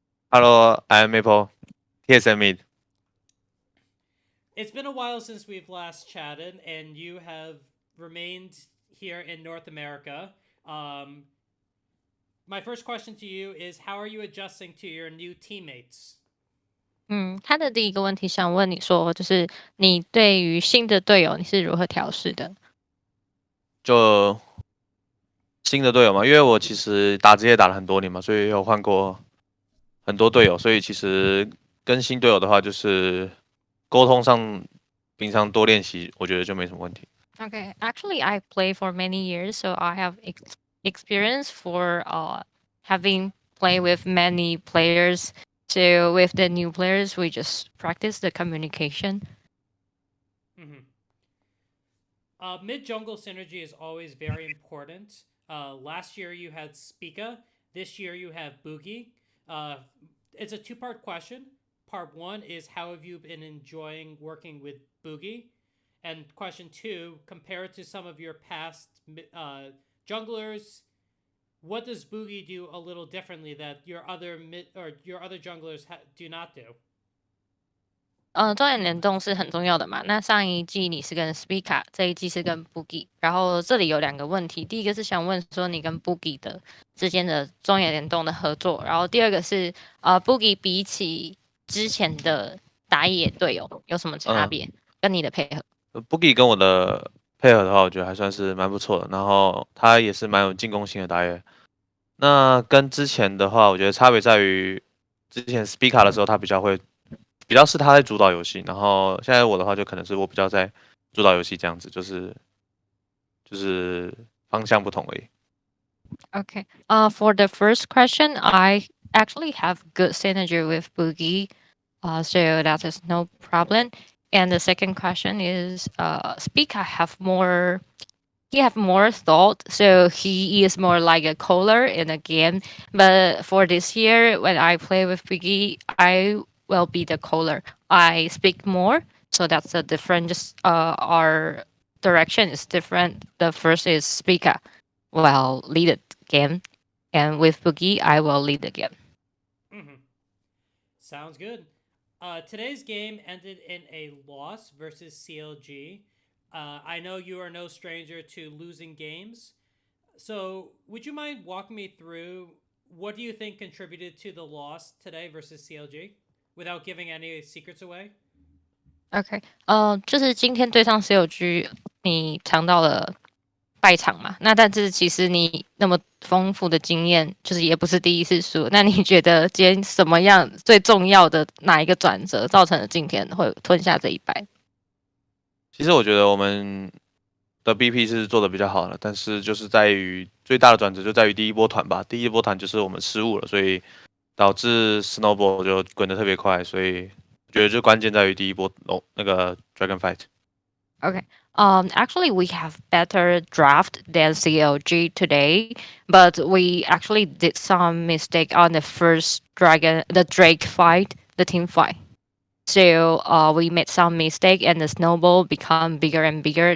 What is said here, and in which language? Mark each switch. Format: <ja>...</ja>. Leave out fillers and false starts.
<en>Hello, I'm Maple, TSM mid. It's been a while since we've last chatted, and you have remained here in North America. My first question to you is, how are you adjusting to your new teammates?</en> <zh>他的第一个问题想问你说，就是你对于新的队友你是如何调试的？就新的队友嘛，因为我其实打职业打了很多年嘛，所以有换过很多队友，所以其实跟新队友的话，就是沟通上平常多练习，我觉得就没什么问题。</zh> <en>Okay, actually, I play for many years, so I have experience for having played with many players. So with the new players, we just practice the communication. Mid jungle synergy is always very important. Last year you had Spica. This year you have Boogie. It's a two-part question. Part one is, how have you been enjoying working with Boogie? And question two, compared to some of your past junglers, what does Boogie do a little differently that your other junglers do not do?</en> <zh>中野联动是很重要的嘛。那上一季你是跟 Spica，这一季是跟 Boogie。然后这里有两个问题，第一个是想问说你跟 Boogie 的之间的中野联动的合作，然后第二个是Boogie 比起之前的打野队友有什么差别？跟你的配合？Boogie 跟我的配合的话，我觉得还算是蛮不错的，然后他也是蛮有进攻性的打野。那跟之前的话，我觉得差别在于，之前 Spica 的时候他比较是他在主导游戏，然后现在我的话就可能是我比较在主导游戏这样子，就是方向不同而已。</zh> <en>Okay. For the first question, I actually have good synergy with Boogie, so that is no problem. And the second question is, Spica he have more thought, so he is more like a caller in a game. But for this year, when I play with Boogie, I will be the caller. I speak more, so that's a different. Just our direction is different. The first is Spica will lead the game, and with Boogie, I will lead the game. Sounds good. Today's game ended in a loss versus CLG. I know you are no stranger to losing games. So, would you mind walking me through what do you think contributed to the loss today versus CLG without giving any secrets away?</en> <zh>OK，就是今天对上 CLG，你尝到了败场嘛？那但是其实你那么丰富的经验，就是也不是第一次输。那你觉得今天什么样最重要的哪一个转折造成了今天会吞下这一败？其实我觉得我们的 BP 是做的比较好的，但是就是在于最大的转折就在于第一波团吧。第一波团就是我们失误了，所以导致 Snowball 就滚得特别快，所以我觉得就关键在于第一波那个 Dragon Fight。</zh> <en>Okay. Actually, we have better draft than CLG today, but we actually did some mistake on the first the Drake fight, the team fight. So we made some mistake, and the snowball become bigger and bigger.</en>